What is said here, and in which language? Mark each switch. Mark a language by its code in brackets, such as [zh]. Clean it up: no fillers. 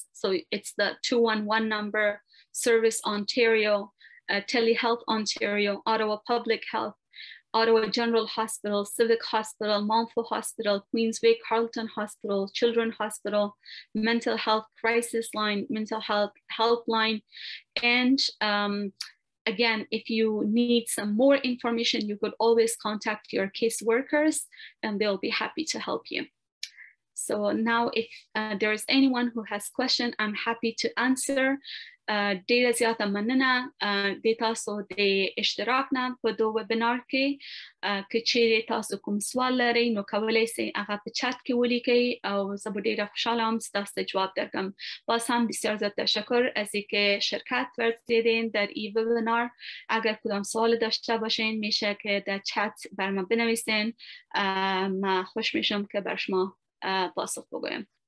[en] So it's the 211 number, Service Ontario, Telehealth Ontario, Ottawa Public Health, Ottawa General Hospital, Civic Hospital, Montfort Hospital, Queensway Carleton Hospital, Children's Hospital, Mental Health Crisis Line, Mental Health Helpline. And again, if you need some more information, you could always contact your caseworkers and they'll be happy to help you. So now if there is anyone who has question, I'm happy to answer. [ps] ډیره زیاته مننه د تاسو د اشتراک نه په دو ویبینار کې که چیرې تاسو کوم سوال لرئ نو کولی شئ هغه په چت کې ولیکئ او زه به ډیره خوشحاله هم ستاسو جواب درکم. [fa] باز هم بسیار زیاد تشکر از اینکه شرکت ورزیدین در این ویبینار. اگر کدام سوال داشته باشین میشه که در چت بر من بنویسین. من خوش میشم که بر شما پاسخ بگویم.